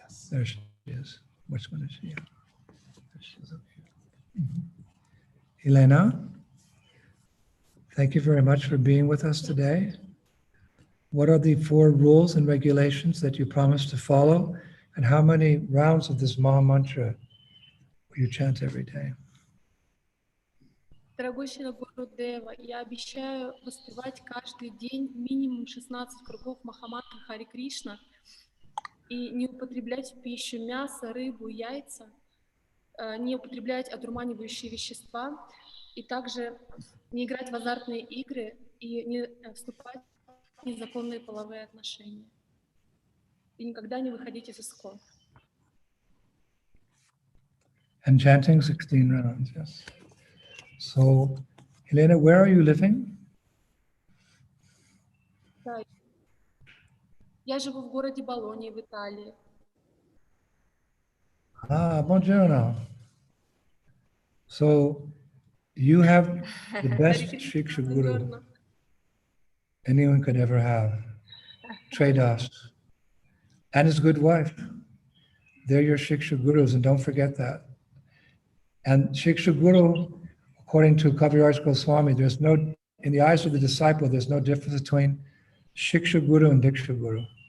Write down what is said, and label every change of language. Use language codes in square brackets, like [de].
[en] There she is. Which one is she? There she is up here. Elena, thank you very much for being with us today. What are the 4 rules and regulations that you promised to follow? And how many rounds of this Maha Mantra will you chant every day? [ru] Дорогой Шрила Гурудева, я обещаю воспевать каждый день минимум 16 кругов Махамантры Хари Кришна и не употреблять в пищу мясо, рыбу, яйца, не употреблять одурманивающие вещества и также не играть в азартные игры и не вступать в незаконные половые отношения. И никогда не выходить из искон. [en] And chanting 16 rounds, yes. So, Helena, where are you living? [ru] Да. Я живу в городе Болонья в Италии. [it] Ah, buongiorno. [en] So, you have the best Shiksha Guru anyone could ever have, Tredas, and his good wife. They're your Shiksha Gurus, and don't forget that. And Shiksha Guru, according to Kaviraj Goswami, there's no, in the eyes of the disciple, there's no difference between Shiksha Guru and Diksha Guru.